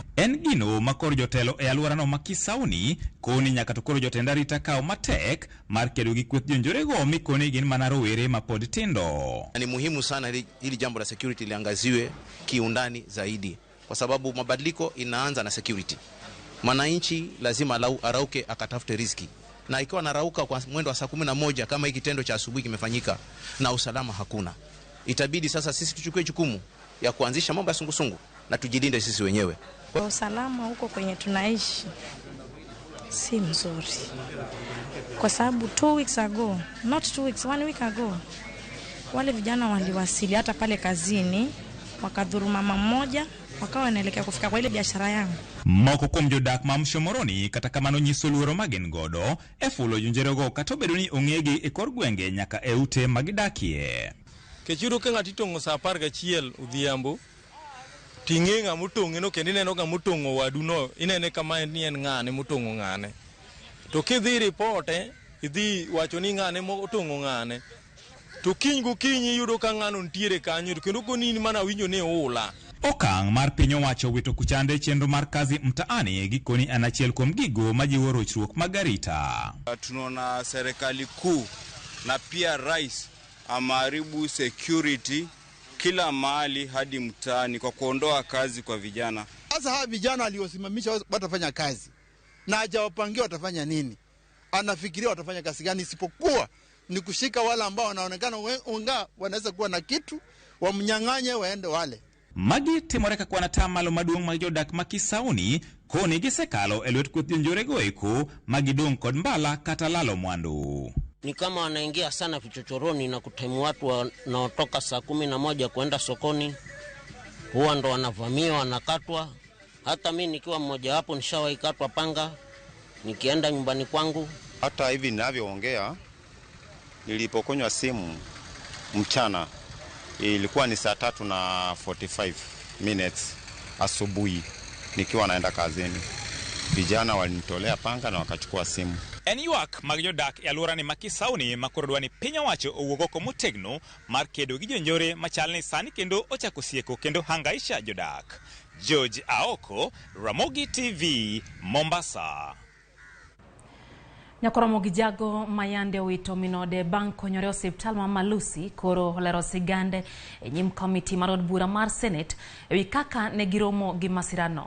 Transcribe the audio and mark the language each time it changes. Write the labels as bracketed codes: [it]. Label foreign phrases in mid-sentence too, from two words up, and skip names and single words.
[luo] En gino makor jotelo e alworano ma Kisauni koni nyaka to koro jotend arita kawo matek mar kedo gi kweth jonjorego mikoni gin mana rowere ma pod tindo. [sw] Ni muhimu sana ili jambo la security liangaziwe kiundani zaidi kwa sababu mabadiliko inaanza na security. Mwananchi lazima arauke akatafute riziki. Na ikiwa narauka kwa mwendo wa saa 11 kama hiki kitendo cha asubuhi kimefanyika na usalama hakuna, itabidi sasa sisi tuchukue jukumu ya kuanzisha mambo ya sungusungu na tujilinde sisi wenyewe. Kwa usalama huko kwenye tunaishi si mzuri, kwa sababu [en] 2 weeks ago, not 2 weeks, 1 week ago, [sw] wale vijana waliwasili hata pale kazini wakadhuru mama mmoja wakawa wanaelekea kufika kwa ile biashara yangu. [luo] Moko kuom jodak ma Mshomoroni kata kamano nyiso luoro magen godo e fulo jonjerego kata obedo ni ong'egi e kor gwenge nyaka e ute magidakie. Kechiro ka ng'ato itong'o sa 11 odhiambo ting'e ng'a motong'e no kendo ineno ng'a motong'o wadu no inene kama ni en ng'ane motong'o ng'ane to kidhi ripote idhi wacho ni ng'ane motong'o ng'ane to kiny gokinyi yudo ka ng'ano ntiere kanyo kendo konini mana winjo ne ula. Okang' mar piny owacho wito kuchande chenro mar [sw] kazi mtaani [luo] gikoni en achiel kuom gigo majiwo rochruok mag arita. [sw] Tunaona serikali kuu na pia rais ameharibu security kila mahali hadi mtaani kwa kuondoa kazi kwa vijana. Sasa hawa vijana aliosimamisha watafanya kazi na hajawapangia watafanya nini? Anafikiria watafanya kazi gani isipokuwa ni kushika wale ambao wanaonekana wanaweza kuwa na kitu wamnyang'anye waende wale. [luo] Magi timoreka kwa natamalo maduong' mag jodak ma Kisauni koni gisekalo e lwet kweth jonjorego eko magidong' kod mbala kata lalo mwandu. [sw] Ni kama wanaingia sana vichochoroni na kutemu watu wanaotoka saa 11 kwenda sokoni, huwa ndo wanavamiwa wanakatwa. Hata mimi nikiwa mmoja wapo nishawahi katwa panga nikienda nyumbani kwangu. Hata hivi ninavyoongea nilipokonywa simu mchana ilikuwa ni saa 3:45 asubuhi nikiwa naenda kazini. Vijana walinitolea panga na wakachukua simu. [luo] En ywak mag jodak e alworani ma Kisauni makoro dwani piny owacho owuog oko motegno mar kedo gi jonjore machalni sani kendo ochako sieko kendo hangaisha jodak. George Aoko, Ramogi TV, Mombasa. Nyakoromogi jago mayande wito minode bang' konyore osiptal ma Malusi koro olero sigande e nyim komiti mar od bura mar Senate ewi kaka ne giromo gi masirano.